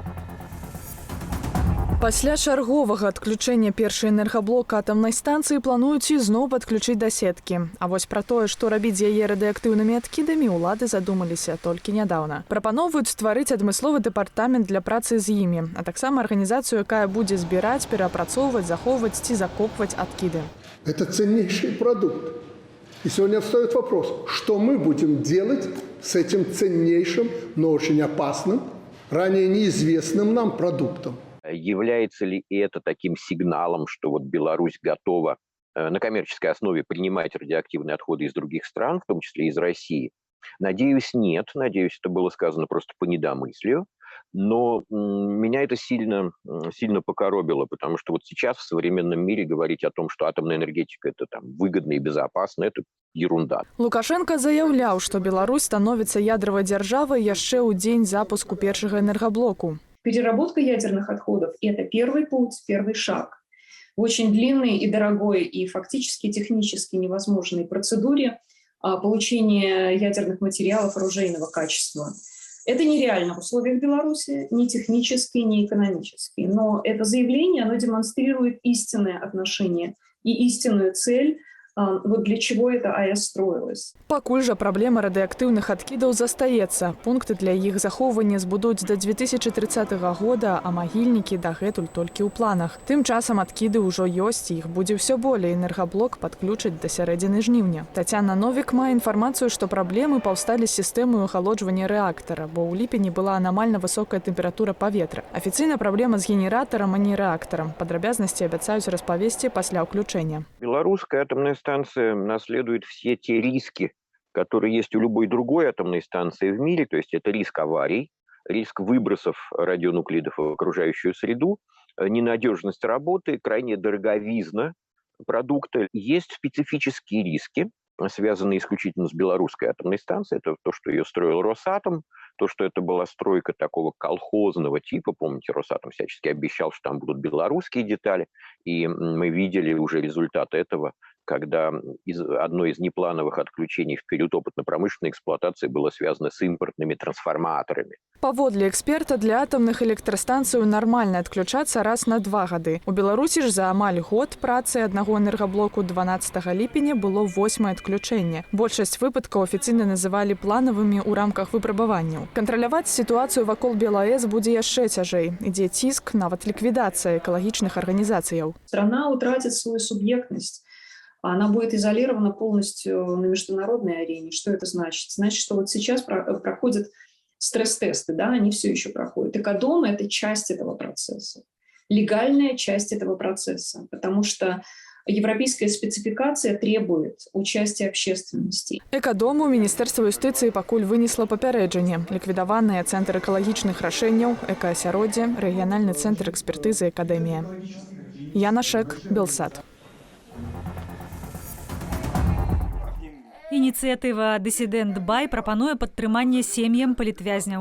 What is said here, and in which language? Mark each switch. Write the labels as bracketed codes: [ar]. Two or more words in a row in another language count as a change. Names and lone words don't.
[be] Пасля чарговага адключэння першай энергаблока атамнай станцыі плануюць ізноў падключыць да сеткі. А вось пра тое, што рабіць з яе радыеактыўнымі адкідамі, улады задумаліся толькі нядаўна. Прапаноўваюць стварыць адмысловы дэпартамент для працы з імі, а таксама арганізацыю, якая будзе збіраць, перапрацоўваць, захоўваць ці закопваць адкіды. [ru] Это ценнейший продукт. И сегодня встает вопрос, что мы будем делать с этим ценнейшим, но очень опасным, ранее неизвестным нам продуктом. Является ли это таким сигналом, что вот Беларусь готова на коммерческой основе принимать радиоактивные отходы из других стран, в том числе из России, Надеюсь, нет. Надеюсь, это было сказано просто по недомыслию. Но меня это сильно покоробило, потому что вот сейчас в современном мире говорить о том, что атомная энергетика это там выгодно и безопасно, это ерунда. [be] Лукашенко заяўляў, што Беларусь становіцца ядравай дзяржавай яшчэ ў дзень запуску першага энергаблоку. [ru] Переработка ядерных отходов – это первый путь, первый шаг в очень длинной и дорогой и фактически технически невозможной процедуре получения ядерных материалов оружейного качества. Это нереально в условиях Беларуси, ни технически, ни экономически. Но это заявление, оно демонстрирует истинное отношение и истинную цель, вот для чего эта АЭС строилась. [be] Пакуль жа праблема радыеактыўных адкідаў застаецца. Пункты для іх захоўвання збудуць да 2030 года, а магільнікі дагэтуль толькі ў планах. Тым часам адкіды ўжо ёсць, іх будзе ўсё болей. Энергаблок падключаць да сярэдзіны жніўня. Тацяна Новік мае інфармацыю, што праблемы паўсталі з сістэмай ахалоджвання рэактара, бо ў ліпені была анамальна высокая тэмпература паветра. Афіцыйна праблема з генератарам, а не рэактарам. Падрабязнасці абяцаюць распавесці пасля ўключэння. [ru] Белорусская атомная станция наследует все те риски, которые есть у любой другой атомной станции в мире. То есть это риск аварий, риск выбросов радионуклидов в окружающую среду, ненадежность работы, крайне дороговизна продукта. Есть специфические риски, связанные исключительно с белорусской атомной станцией. Это то, что ее строил Росатом, то, что это была стройка такого колхозного типа. Помните, Росатом всячески обещал, что там будут белорусские детали. И мы видели уже результат этого, когда одно из неплановых отключений в период опытно-промышленной эксплуатации было связано с импортными трансформаторами. [be] Паводле эксперта, для атомных электрастанцый нармальна адключацца раз на 2 гады. У Беларусі ж за амаль год працы аднаго энергаблоку 12 ліпеня было 8-е адключэнне. Большасць выпадкаў афіцыйна называлі планавымі ў рамках выпрабаванняў. Кантраляваць сітуацыю вакол БелАЭС будзе яшчэ цяжэй. Ідзе ціск, нават ліквідацыя экалагічных арганізацыяў. [ru] Страна утратит свою субъектность. Она будет изолирована полностью на международной арене. Что это значит? Значит, что вот сейчас проходят стресс-тесты, да, они все еще проходят. Экодом – это часть этого процесса, легальная часть этого процесса, потому что европейская спецификация требует участия общественности. [be] Экадому Міністэрства юстыцыі пакуль вынесла папярэджанне. Ліквідаваныя цэнтр экалагічных рашэнняў, экаасяроддзе, рэгіянальны цэнтр экспертызы Акадэмія. Яна Шэк, Белсат. Ініцыятыва «Дысідэнт Бай» прапануе падтрыманне сем'ям палітвязняў.